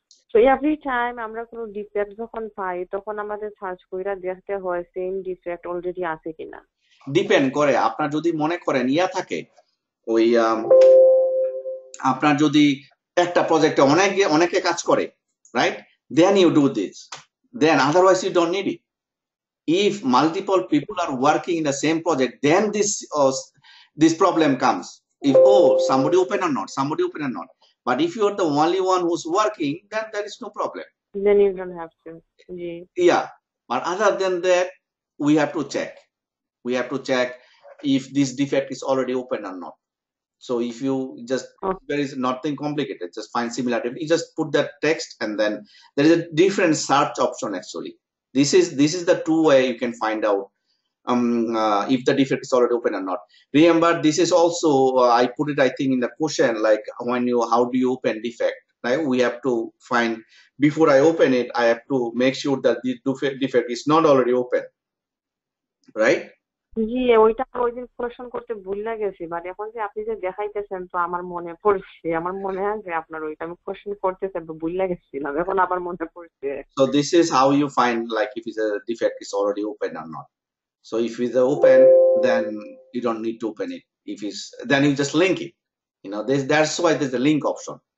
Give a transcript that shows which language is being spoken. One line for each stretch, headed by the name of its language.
English: So every time
Bangla: আমরা কোনো defect যখন পাই তখন আমাদের সার্চ কইরা দেখতে হয় সেম ডিফেক্ট অলরেডি আছে কিনা। ডিপেন্ড করে, আপনার যদি মনে করেন ইয়া থাকে ওই আপনার যদি একটা প্রজেক্টে অনেকে কাজ করে, right,
English: Then you do this, then otherwise you don't need it. If multiple people are working in the same project, then this problem comes. If somebody open or not. But if you are the only one who's working, then there is no problem. Then you don't have to. Yeah, but other than that, we have to check. If this defect is already open or not. So if you just there is nothing complicated, just find similar. You just put that text, and then there is a different search option actually. This is the two way you can find out if the defect is already open or not. Remember, this is also I put it I think in the question, like how do you open defect, right? We have to find, before I open it, I have to make sure that the defect is not already open, right?
Bangla: জি, ওইটা ওইদিন question করতে ভুলে গেছি, but এখন যে আপনি যে দেখাইতেছেন তো আমার মনে পড়ছে, আমার মনে হয় যে আপনার ওইটা আমি কোশ্চেন করতেছি ভুলে গেছিলাম, এখন আবার মনে পড়ছে।
English: So this is how you find like if a defect is already open or not. So if it's open, then you don't need to open it. If it's, then you just link it. That's why there's a link option.